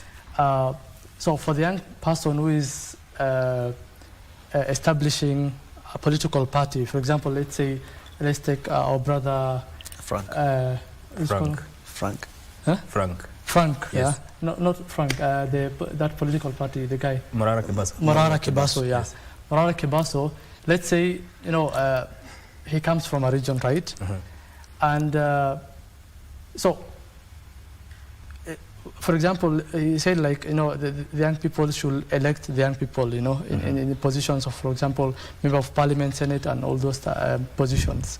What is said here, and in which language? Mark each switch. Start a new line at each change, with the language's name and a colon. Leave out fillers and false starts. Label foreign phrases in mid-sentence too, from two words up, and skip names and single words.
English: So for the young person who is establishing a political party, for example, let's take our brother Frank. Frank. Frank. Huh? Frank, yes. Yeah. Not Frank, that political party, the guy. Morara Kibaso. Morara Kibaso, yeah. Yes. Morara Kibaso, let's say, he comes from a region, right? And so, for example, he said the young people should elect the young people, in the positions of, for example, member of parliament, senate, and all those positions.